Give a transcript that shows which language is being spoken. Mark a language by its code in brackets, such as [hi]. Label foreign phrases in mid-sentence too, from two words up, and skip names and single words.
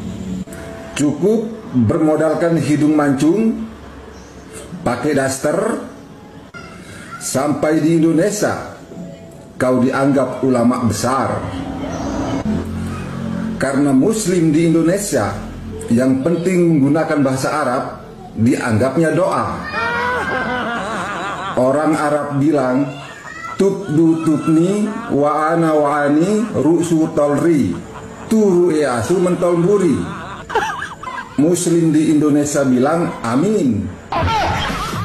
[id] Cukup bermodalkan hidung mancung, pakai daster, sampai di Indonesia kau dianggap ulama besar. Karena Muslim di Indonesia yang penting menggunakan bahasa Arab dianggapnya doa. Orang Arab bilang tubdu tubni wa ana wa ani ru'su tolri turu asu mentolburi. Muslim di Indonesia bilang amin.